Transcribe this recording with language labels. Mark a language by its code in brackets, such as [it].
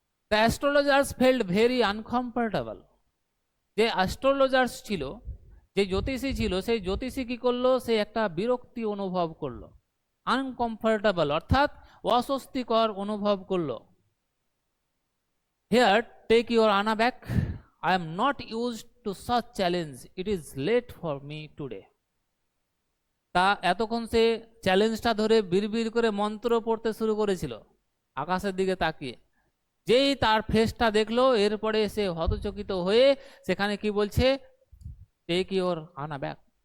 [en] The astrologers felt very uncomfortable. [bn] যে astrologers ছিল, যে জ্যোতিষী ছিল, সেই জ্যোতিষী কি করলো, সে একটা বিরক্তি অনুভব করলো। আনকমফোর্টেবল অর্থাৎ অস্বস্তিকর অনুভব করলো। [en] Here, take your Anna back. I am not used to such challenge. It is late for me today. [bn] তা এতক্ষণ সে চ্যালেঞ্জটা ধরে বিড়বিড় করে মন্ত্র পড়তে শুরু করেছিল আকাশের দিকে তাকিয়ে। যেই তার ফেসটা দেখলো, এরপরে সে হতচকিত হয়ে সেখানে কি বলছে, [en] Take your Anna back.